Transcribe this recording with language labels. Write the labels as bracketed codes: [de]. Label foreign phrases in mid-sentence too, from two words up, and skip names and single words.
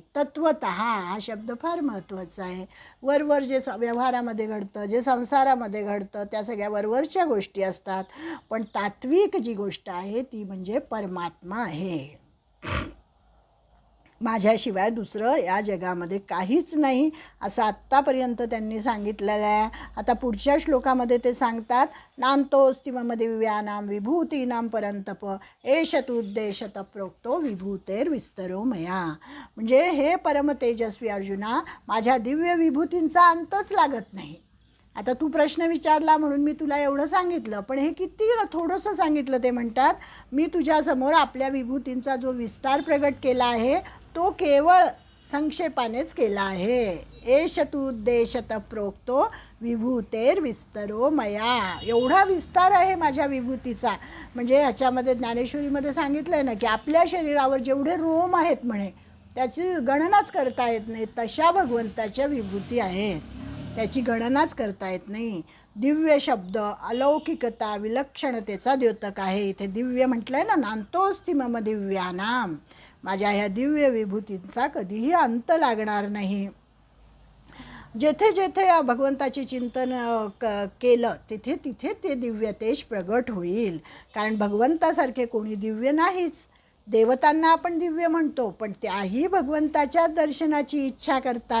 [mr] तत्वतः हा शब्द फार महत्त्वाचा आहे. वरवर जे व्यवहारामध्ये घडतं, जे संसारामध्ये घडतं त्या सगळ्या वरवरच्या गोष्टी असतात. पण तात्विक जी गोष्ट आहे ती म्हणजे परमात्मा आहे. माझ्याशिवाय दुसरं या जगामध्ये काहीच नाही असं आत्तापर्यंत त्यांनी सांगितलेलं आहे. आता पुढच्या श्लोकामध्ये ते सांगतात, [sa] नान्तोऽस्ति मम दिव्यानां विभूतीनां परंतप एष तुद्देशतः प्रोक्तो विभूतेर्विस्तरो मया. [mr] म्हणजे हे परमतेजस्वी अर्जुना, माझ्या दिव्य विभूतींचा अंतच लागत नाही. आता तू प्रश्न विचारला म्हणून मी तुला एवढं सांगितलं, पण हे किती थोडंसं सांगितलं. ते म्हणतात, मी तुझ्यासमोर आपल्या विभूतींचा जो विस्तार प्रगट केला आहे तो केवळ संक्षेपानेच केला आहे. [sa] एष तुद्देशतः प्रोक्तो विभूतेर्विस्तरो मया. [mr] एवढा विस्तार आहे माझ्या विभूतीचा. म्हणजे ह्याच्यामध्ये ज्ञानेश्वरीमध्ये सांगितलं आहे ना की आपल्या शरीरावर जेवढे रोम आहेत म्हणे त्याची गणनाच करता येत नाही, तशा भगवंताच्या विभूती आहेत, त्याची गणनाच करता येत नाही. दिव्य शब्द अलौकिकता विलक्षणतेचा द्योतक आहे. इथे दिव्य म्हटलं आहे ना, [sa] नान्तोऽस्ति मम दिव्यानाम, [mr] माझ्या ह्या दिव्य विभूतींचा कधीही अंत लागणार नाही. जेथे जेथे भगवंताचे चिंतन केलं तिथे तिथे ते दिव्य तेज प्रगट होईल. कारण भगवंतासारखे कोणी दिव्य नाहीच. देवतांना आपण दिव्य म्हणतो, पण त्याही भगवंताच्याच दर्शनाची इच्छा करतात.